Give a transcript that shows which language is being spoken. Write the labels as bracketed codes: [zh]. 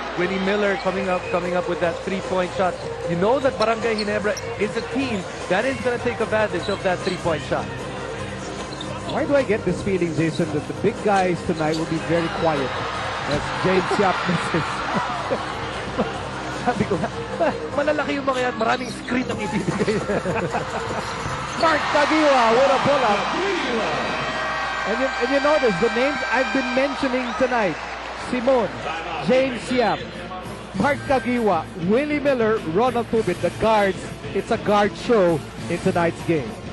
[en] Willie Miller coming up with that three-point shot. You know that Barangay Ginebra is a team that is going to take advantage of that three-point shot. Why do I get this feeling, Jason, that the big guys tonight will be very quiet as James Yap misses? [tl] Sabi ko, malalaki yung mga yan. Maraming screen ang ibibigay. [en] Mark Agiwa with a pull-up. And you notice the names I've been mentioning tonight. Simon, James Yap, Mark Kagiwa, Willie Miller, Ronald Tubit, the guards. It's a guard show in tonight's game.